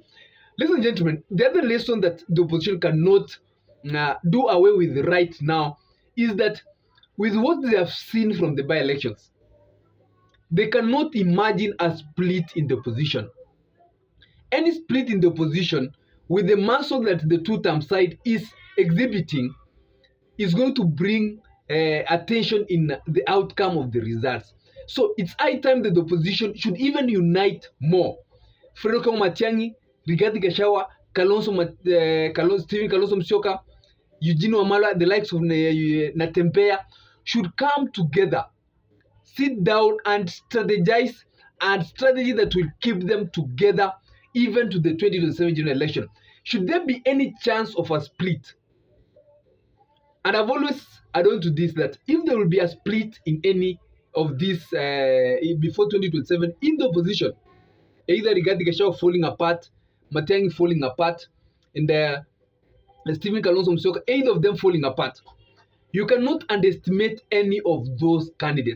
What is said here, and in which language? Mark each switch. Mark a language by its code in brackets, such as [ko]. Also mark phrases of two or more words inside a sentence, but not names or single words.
[en] Ladies and gentlemen, the other lesson that the opposition cannot do away with right now is that with what they have seen from the by-elections, they cannot imagine a split in the opposition. Any split in the opposition with the muscle that the two-term side is exhibiting is going to bring attention in the outcome of the results. So it's high time that the opposition should even unite more. Fredo Matiang'i, Rigathi Gachagua, Stephen Kalonzo Musyoka, Eugene Wamalwa, the likes of Natembeya should come together, sit down and strategize, and strategy that will keep them together even to the 2027 general election. Should there be any chance of a split? And I've always adhered to this, that if there will be a split in any of these before 2027 in the opposition, either Rigathi Gachagua falling apart, Matiang'i falling apart, and Stephen Kalonzo Musyoka, either of them falling apart, you cannot underestimate any of those candidates.